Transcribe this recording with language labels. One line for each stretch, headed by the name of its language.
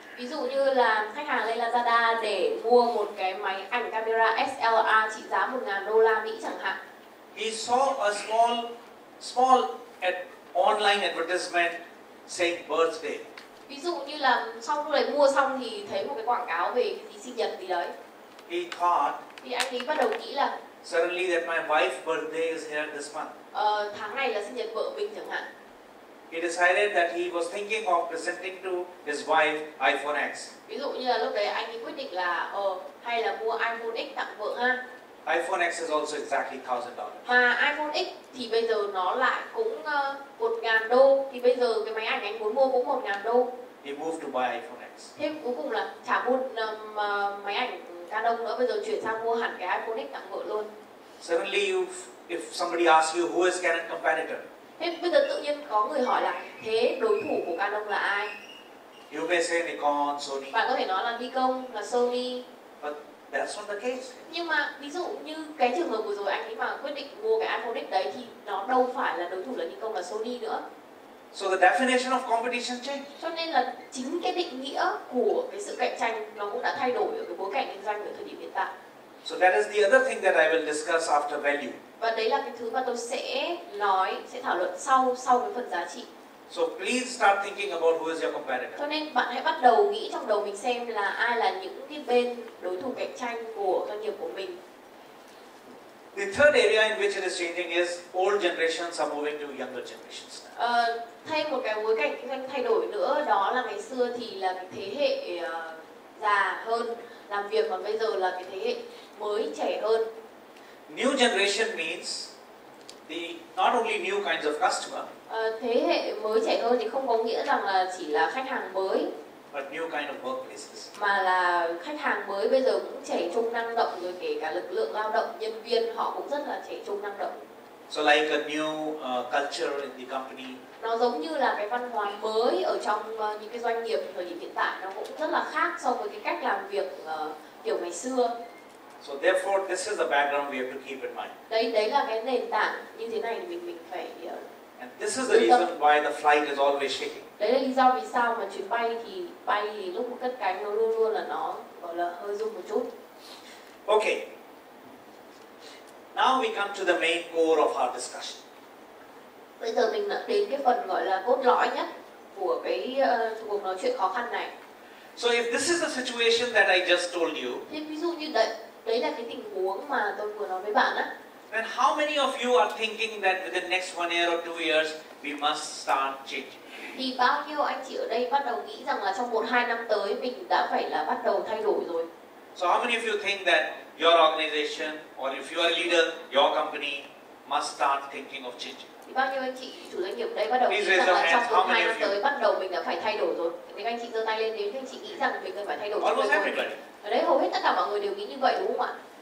Vietnamese: Ví dụ như là khách hàng lên Lazada để mua một cái máy ảnh camera SLR trị giá $1,000 chẳng hạn.
English: He saw a small online advertisement saying birthday.
Vietnamese: Ví dụ như là sau lúc đấy mua xong thì thấy một cái quảng cáo về cái gì sinh nhật gì đấy.
English: He thought.
Vietnamese: Thì anh ấy bắt đầu nghĩ là
English: suddenly that my wife's birthday is here this month.
Vietnamese: Tháng này là sinh nhật vợ mình chẳng hạn.
English: He decided that he was thinking of presenting to his wife iPhone X.
Vietnamese: Ví dụ như là lúc đấy anh ấy quyết định là hay là mua iPhone X tặng vợ ha.
English: iPhone X is also exactly $1,000.
Vietnamese: Và iPhone X thì bây giờ nó lại cũng $1,000. Thì bây giờ cái máy ảnh anh muốn mua cũng $1,000.
English: He moved to buy iPhone X.
Vietnamese: Thế cuối cùng là chả mua máy ảnh Canon nữa, bây giờ chuyển sang mua hẳn cái iPhone X tặng vợ luôn.
English: Suddenly if somebody asks you who is Canon competitor.
Vietnamese: Thế bây giờ tự nhiên có người hỏi là thế đối thủ của Canon là ai?
English: You may say Nikon, Sony,
Vietnamese: Bạn có thể nói là Nikon, là Sony.
English: but that's not the case.
Vietnamese: Nhưng mà ví dụ như cái trường hợp vừa rồi anh ấy mà quyết định mua cái iPhone X đấy thì nó đâu phải là đối thủ là Nikon, là Sony nữa.
English: So the definition of competition changed.
Vietnamese: Cho nên là chính cái định nghĩa của cái sự cạnh tranh nó cũng đã thay đổi ở cái bối cảnh kinh doanh ở thời điểm hiện tại.
English: So that is the other thing that I will discuss after value.
Vietnamese: Và đấy là cái thứ mà tôi sẽ thảo luận sau cái phần giá trị.
English: So please start thinking about who is your competitor.
Vietnamese: Cho nên bạn hãy bắt đầu nghĩ trong đầu mình xem là ai là những cái bên đối thủ cạnh tranh của doanh nghiệp của mình.
English: The third area in which it is changing is old generations are moving to younger generations.
Vietnamese: Thêm một cái bối cảnh kinh doanh thay đổi nữa, đó là ngày xưa thì là cái thế hệ già hơn làm việc, còn bây giờ là cái thế hệ mới trẻ hơn.
English: New generation means not only new kinds of customer,
Vietnamese: thế hệ mới trẻ hơn thì không có nghĩa rằng là chỉ là khách hàng mới,
English: but new kind of workplaces.
Vietnamese: mà là khách hàng mới bây giờ cũng trẻ trung năng động, rồi kể cả lực lượng lao động, nhân viên họ cũng rất là trẻ trung năng động.
English: So like a new culture in the company.
Vietnamese: Nó giống như là cái văn hóa mới ở trong những cái doanh nghiệp thời điểm hiện tại, nó cũng rất là khác so với cái cách làm việc kiểu ngày xưa.
English: So therefore, this is the background we have to keep in mind.
Vietnamese: Đấy là cái nền tảng như thế này thì mình phải.
English: And this is the reason why the flight is always shaking.
Vietnamese: Đấy là lý do vì sao mà chuyến bay thì lúc mà cất cánh nó luôn luôn là nó gọi là hơi rung một chút.
English: Okay. Now we come to the main core of our discussion.
Vietnamese: Bây giờ mình đã đến cái phần gọi là cốt lõi nhất của cái cuộc nói chuyện khó khăn này.
English: So if this is the situation that I just told you,
Vietnamese: thì ví dụ như đấy là cái tình huống mà tôi vừa nói với bạn á.
English: Then how many of you are thinking that within next 1 year or 2 years we must start changing?
Vietnamese: Thì bao nhiêu anh chị ở đây bắt đầu nghĩ rằng là trong 1-2 năm tới mình đã phải là bắt đầu thay đổi rồi?
English: So how many of you think that your organization or if you are a leader, your company must start thinking of changing?
Vietnamese: Thì bao nhiêu anh chị chủ doanh nghiệp ở đây bắt đầu nghĩ rằng là trong 1-2 năm tới bắt đầu mình đã phải thay đổi rồi? Nếu anh chị giơ tay lên, nếu anh chị nghĩ rằng mình cần phải thay đổi
English: Almost everybody.
Vietnamese: ở đấy hầu hết tất cả mọi người đều nghĩ như vậy, đúng không ạ?